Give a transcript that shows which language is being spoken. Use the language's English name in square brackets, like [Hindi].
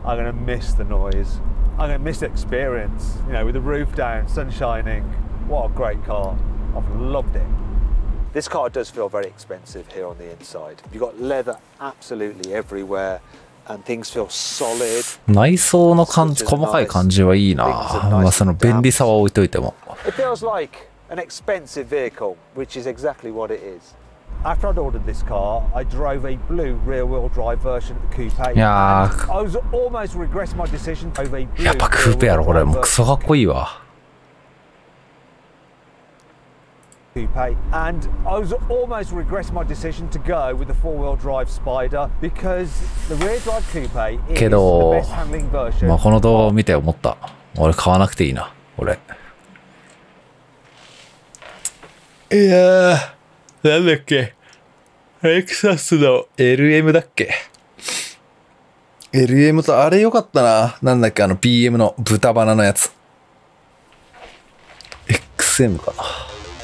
[English] I'm gonna miss the noise. I'm going to miss the experience, you know, with the roof down, sun shining. What a great car. I've loved it. This car does feel very expensive here on the inside. You've got leather absolutely everywhere and things feel solid. [Japanese] 内装の細かい感じはいいな。まあその便利さは置いといても。 [English] It feels like an expensive vehicle, which is exactly what it is. After I'd ordered this car, I drove a blue rear-wheel drive version of the coupe. I was almost regretting my decision over a blue. [Japanese] やっぱクーペやろこれ。もうクソかっこいいわ。 [English] Coupe, and I was almost regretting my decision to go with the four-wheel drive Spider because the rear-drive coupe is the best handling version. [Japanese] まあこの動画を見て思った。俺買わなくていいな。俺。いやー。なんだっけレクサスの LM だっけ ?LM とあれよかったな。なんだっけBM の豚バナのやつ。XM かな。